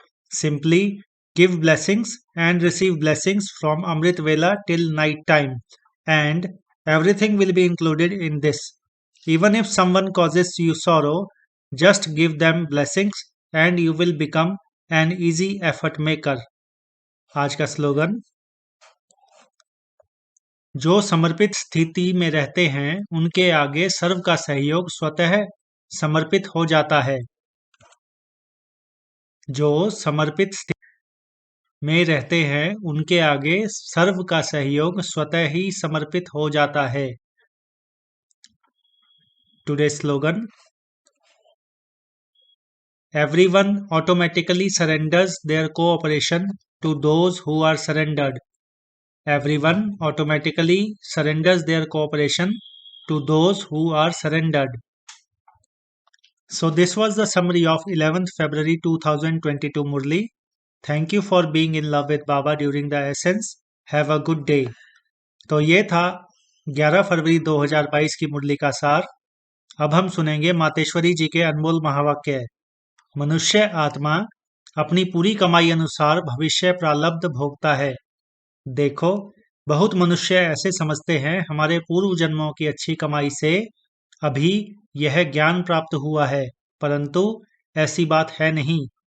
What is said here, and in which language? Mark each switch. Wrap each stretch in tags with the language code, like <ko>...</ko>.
<en>Simply give blessings and receive blessings from Amrit Vela till night time, and everything will be included in this. Even if someone causes you sorrow, just give them blessings and you will become an easy effort maker.</en> <hi>आज का slogan: जो समर्पित स्थिति में रहते हैं उनके आगे सर्व का सहयोग स्वतः समर्पित हो जाता है। जो समर्पित स्थिति में रहते हैं उनके आगे सर्व का सहयोग स्वतः ही समर्पित हो जाता है।</hi> <en>Today slogan: everyone automatically surrenders their cooperation to those who are surrendered. Everyone automatically surrenders their cooperation to those who are surrendered. So this was the summary of 11th February 2022 Murli. Thank you for being in love with Baba during the essence. Have a good day.</en> <hi>तो ये था 11 फरवरी 2022 की मुरली का सार। अब हम सुनेंगे मातेश्वरी जी के अनमोल महावाक्य। मनुष्य आत्मा अपनी पूरी कमाई अनुसार भविष्य प्रारब्ध भोगता है। देखो, बहुत मनुष्य ऐसे समझते हैं हमारे पूर्व जन्मों की अच्छी कमाई से अभी यह ज्ञान प्राप्त हुआ है, परंतु ऐसी बात है नहीं।</hi>